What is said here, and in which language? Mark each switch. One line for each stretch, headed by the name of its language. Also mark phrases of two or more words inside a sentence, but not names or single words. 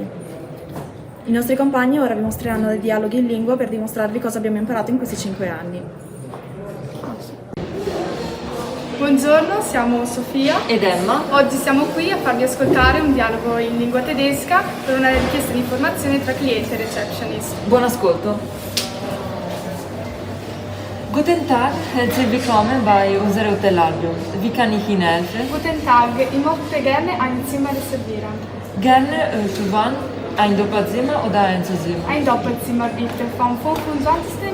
Italian: I nostri compagni ora vi mostreranno dei dialoghi in lingua per dimostrarvi cosa abbiamo imparato in questi 5 anni. Buongiorno, siamo Sofia ed Emma. Oggi siamo qui a farvi ascoltare un dialogo in lingua tedesca per una richiesta di informazione tra cliente e receptionist. Buon ascolto.
German: Guten Tag, herzlich willkommen bei unserer Hotellabbio. Wie kann ich Ihnen helfen? Guten Tag, ich möchte gerne ein Zimmer reservieren. Gerne, für wann? Ein Doppelzimmer oder ein Einzelzimmer? Ein Doppelzimmer bitte, vom 25.